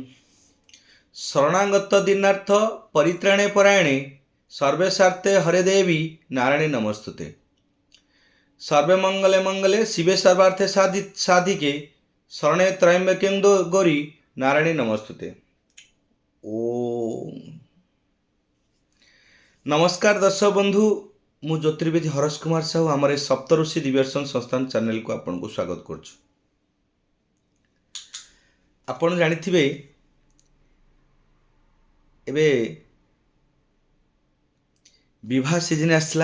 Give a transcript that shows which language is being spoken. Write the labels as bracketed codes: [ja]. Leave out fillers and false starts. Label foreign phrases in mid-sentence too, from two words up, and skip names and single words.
[sa] शरणागत दीनार्थ परित्राणे परायणे सर्वेशार्थे हरे देवी नारायणी नमस्तुते। सर्वे मंगले मंगले शिवे सर्वार्थे साधिके शरणे त्रयंबके गौरी नारायणी नमस्तुते। [or] ଓମ୍ ନମସ୍କାର ଦର୍ଶକ ବନ୍ଧୁ, ମୁଁ ଜ୍ୟୋତିର୍ବିଦ ହରସ କୁମାର ସାହୁ ଆମର ସପ୍ତଋଷି ଦିବ୍ୟର୍ଶନ ସଂସ୍ଥାନ ଚ୍ୟାନେଲ କୁ ଆପଣ କୁ ସ୍ୱାଗତ କରୁଛୁ। ଆପଣ ଜାଣିଥିବେ ଏବେ ବିବାହ ସିଜନ ଆସିଲା।